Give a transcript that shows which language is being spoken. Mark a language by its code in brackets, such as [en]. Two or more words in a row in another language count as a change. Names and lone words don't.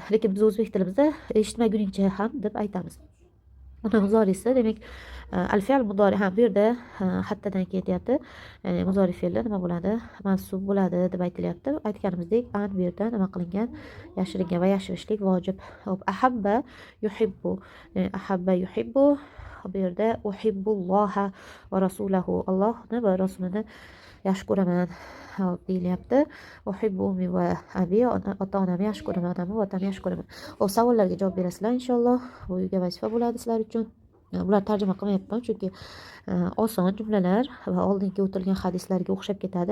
[uz] Lekin biz o'zbek tilimizda eshitmaguningcha ham deb aytamiz. Uni muzorisi, demak, [ar] الفعل المضارع [uz] ham bu yerda hattadan ketyapti. Ya'ni muzori fe'li nima bo'ladi? Mansub bo'ladi deb aytilyapti. Aytganimizdek, an bu yerda nima qilingan? Yashiringan va yashirishlik vojib. Hop, [ar] أحب يحب. أحب يحب. [uz] Bu yerda [ar] أحب الله ورسوله. [uz] Allohni va rasulini yaxshi ko'raman deyilyapti. [ar] أحب أمي وأبي, [uz] ota-onamni yaxshi ko'raman, onamni va otamni yaxshi ko'raman. Hop, savollarga javob berasizlar inshaalloh. Bu uyga vazifa bo'ladi sizlar uchun. Bular tarjima qilmayapman, chunki oson jumlalar va oldingi o'tilgan hadislarga o'xshab ketadi.